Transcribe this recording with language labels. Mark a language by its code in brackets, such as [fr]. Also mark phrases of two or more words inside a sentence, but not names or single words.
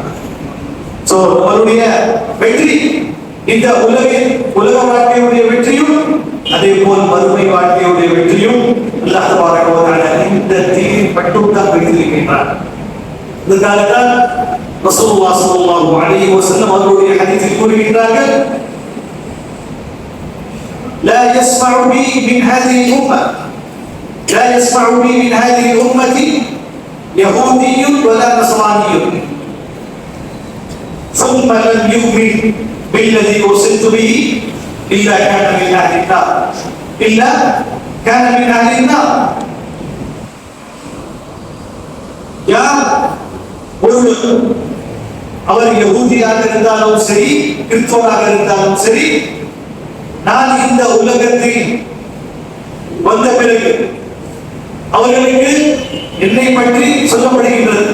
[ta] நம்மளுடைய வெற்றி இந்த உலக வாழ்க்கையுடைய வெற்றியும், அதே போல் மறுமை வாழ்க்கையுடைய வெற்றியும் [ar] الله تعالى [ta] இந்த தீனில் மட்டும்தான் வைத்திருக்கின்றார். இதற்காகத்தான் [ar] رسول الله صلى الله عليه وسلم [ta] அவருடைய ஹதீஸில் கூறுகின்றார்கள், [ar] لا يسمع بي من هذه الأمة يهودي ولا نصراني ثم لم يؤمن بالذي أرسلت به إلا كان من أهل النار. [ta] யார் அவர் யகூதியாக இருந்தாலும் சரி, கிறிஸ்தவராக இருந்தாலும் சரி, நான் இந்த உலகத்தில் வந்த பிறகு அவர்களுக்கு என்னை பற்றி சொல்லப்படுகின்றது.